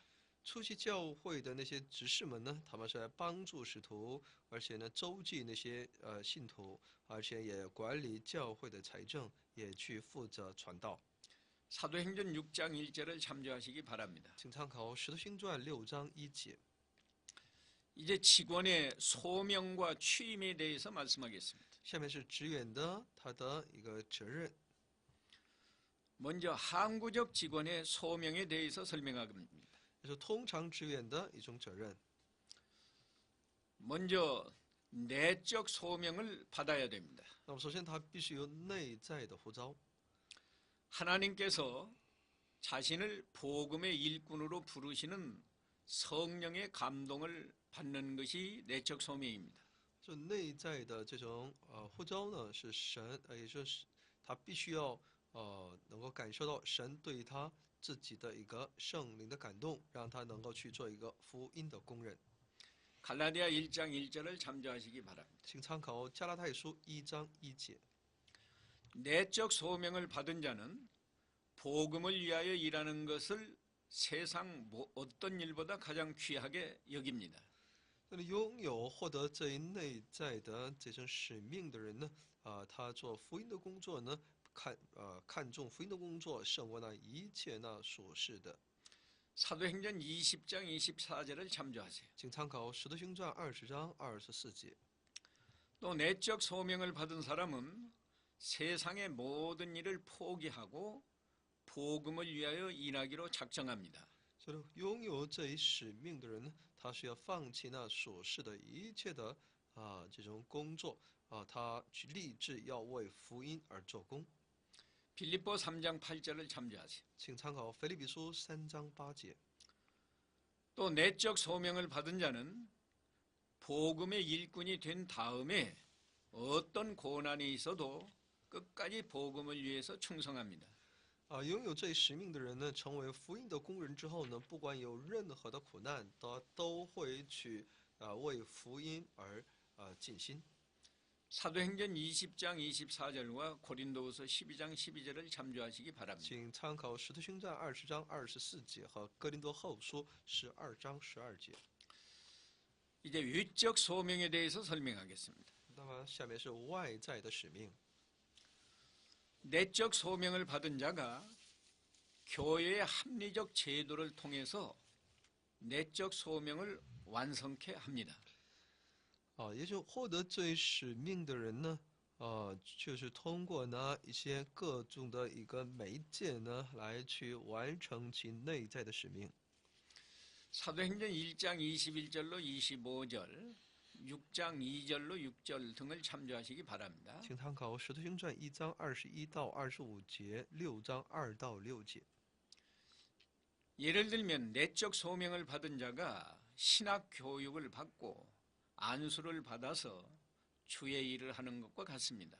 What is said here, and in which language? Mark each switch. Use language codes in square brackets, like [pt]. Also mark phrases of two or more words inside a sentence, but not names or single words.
[zh] 初期教会的那些执事们呢，他们是来帮助使徒，而且呢周济那些信徒，而且也管理教会的财政，也去负责传道。 [ko] 사도행전 6장 1절을 참조하시기 바랍니다. [zh] 请参考《使徒行传》6章1节。 [ko] 이제 직원의 소명과 취임에 대해서 말씀하겠습니다. [zh] 下面是职员的他的一个责任。 [ko] 먼저 항구적 직원의 소명에 대해서 설명합니다. [zh] 就是通常职员的一种责任。 [ko] 먼저 내적 소명을 받아야 됩니다. [zh] 那么首先他必须有内在的呼召。 [ko] 하나님께서 자신을 복음의 일꾼으로 부르시는 성령의 감동을 받는 것이 내적 소명입니다. [zh] 这内在的这种呼召呢，是神，也就是他必须要能够感受到神对他自己的一个圣灵的感动，让他能够去做一个福音的工人。 [ko] 갈라디아 1장 1절을 참조하시기 바랍니다. [zh] 请参考加拉太书1章1节。 [ko] 내적 소명을 받은 자는 복음을 위하여 일하는 것을 세상 어떤 일보다 가장 귀하게 여깁니다. [zh] 那么拥有获得这一内在的这种使命的人呢，他做福音的工作呢，看重福音的工作胜过那一切那所是的。 [ko] 사도행전 20장 24절을 참조하세요. [zh] 请参考《使徒行传》20章24节。 [ko] 또 내적 소명을 받은 사람은 세상의 모든 일을 포기하고 복음을 위하여 일하기로 작정합니다. [zh] 所以拥有这一使命的人呢，他是要放弃那所是的一切的这种工作他去立志要为福音而做工。 [ko] 빌립보 3장 8절을 참조하세요. [zh] 请参考《腓立比书》3章8节。 [ko] 또 내적 소명을 받은 자는 복음의 일꾼이 된 다음에 어떤 고난이 있어도 끝까지 복음을 위해서 충성합니다. [zh] 拥有这一使命的人呢，成为福音的工人之后呢，不管有任何的苦难，他都会去为福音而尽心。 [ko] 사도행전 20장 24절과 고린도후서 12장 12절을 참조하시기 바랍니다. [zh] 请参考《使徒行传》20章24节和《哥林多后书》12章12节。 [ko] 이제 위적 소명에 대해서 설명하겠습니다. [zh] 那么下面是外在的使命。 [ko] 내적 소명을 받은 자가 교회의 합리적 제도를 통해서 내적 소명을 완성케 합니다. [zh] 也就获得这一使命的人呢，就是通过呢一些各种的一个媒介呢，来去完成其内在的使命。 [ko] 사도행전 1장 21절로 25절, 6장 2절로 6절 등을 참조하시기 바랍니다. [zh] 请参考《使徒行传》1章21到25节，6章2到6节。 [ko] 예를 들면 내적 소명을 받은 자가 신학 교육을 받고 안수를 받아서 주의 일을 하는 것과 같습니다.